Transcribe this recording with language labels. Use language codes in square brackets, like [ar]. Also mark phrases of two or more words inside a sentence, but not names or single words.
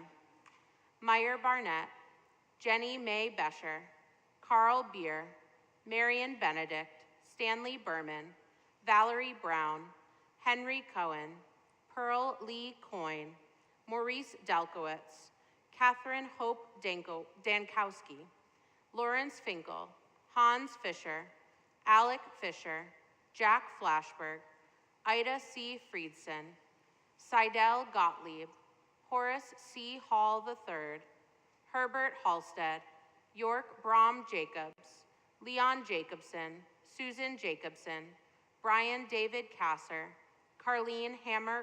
[en] Meyer Barnett, Jenny Mae Bescher, Carl Beer, Marion Benedict, Stanley Berman, Valerie Brown, Henry Cohen, Pearl Lee Coyne, Maurice Delkowitz, Catherine Hope Dankowski, Lawrence Finkel, Hans Fischer, Alec Fisher, Jack Flashberg, Ida C. Friedson, Seidel Gottlieb, Horace C. Hall III, Herbert Halstead, York Brom Jacobs, Leon Jacobson, Susan Jacobson, Brian David Kasser, Carlene Hammer